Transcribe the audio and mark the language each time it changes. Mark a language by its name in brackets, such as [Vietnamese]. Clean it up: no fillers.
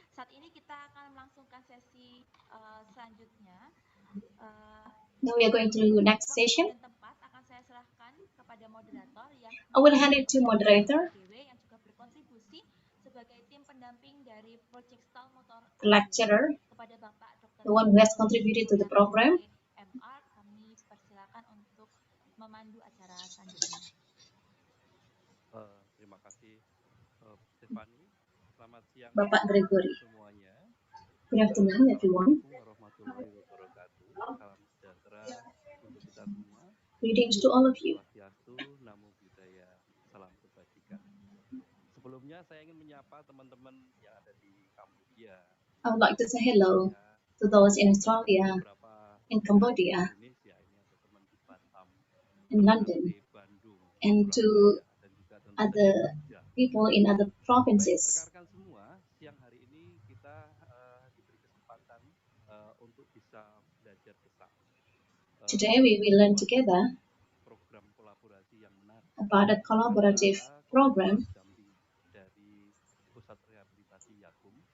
[Indonesian] Saat ini kita akan melangsungkan sesi selanjutnya. [English] Now we are going to the next session. [Indonesian] Dan tempat akan saya serahkan kepada moderator yang [English] I will hand it to moderator, [Indonesian] yang juga berkontribusi sebagai tim pendamping dari Project Stall Motor [English] the lecturer, [Indonesian] kepada Bapak Dr. [English] the one who has contributed to the program. [Indonesian] MR, kami persilakan untuk memandu acara selanjutnya. Terima kasih Stefani. Selamat siang Bapak Gregory. semuanya. [English] Good afternoon, everyone. [Arabic] Assalamualaikum warahmatullahi wabarakatuh. [Indonesian] Salam sejahtera untuk kita semua. [English] Greetings to all of you. [Indonesian] Swastiastu, Namo Buddhaya, salam kebajikan. Sebelumnya saya ingin menyapa teman-teman yang ada di Kamboja. [English] I would like to say hello to those in Australia, in Cambodia, [Indonesian] Indonesia, ini ada teman di Batam, [English] in London, [Indonesian] Bandung, [English] and to [Indonesian] dan juga [English] other people in other provinces. [Indonesian] Rekan-rekan semua, siang hari ini kita diberi kesempatan untuk bisa belajar bersama. [English] Today we will learn together [Indonesian] Program kolaborasi yang menarik [English] about a collaborative program [Indonesian] dari Pusat Rehabilitasi Yakum